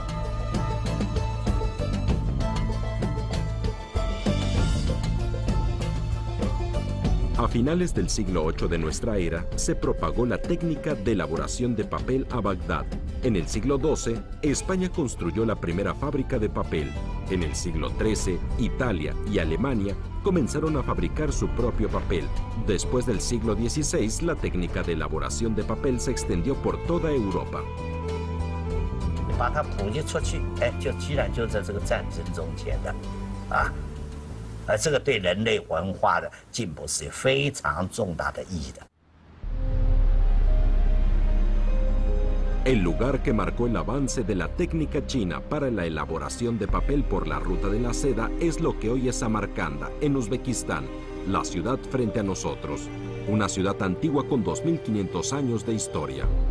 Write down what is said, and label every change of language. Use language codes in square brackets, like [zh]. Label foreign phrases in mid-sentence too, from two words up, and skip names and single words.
[es] A finales del siglo VIII de nuestra era, se propagó la técnica de elaboración de papel a Bagdad. En el siglo XII, España construyó la primera fábrica de papel. En el siglo XIII, Italia y Alemania comenzaron a fabricar su propio papel. Después del siglo XVI, la técnica de elaboración de papel se extendió por toda Europa. [zh] 把它普及出去，哎，就居然就在这个战争中间的，啊。这个对人类文化的进步是有非常重大的意义的。 [es] El lugar que marcó el avance de la técnica china para la elaboración de papel por la ruta de la seda es lo que hoy es Samarcanda, en Uzbekistán, la ciudad frente a nosotros, una ciudad antigua con 2500 años de historia.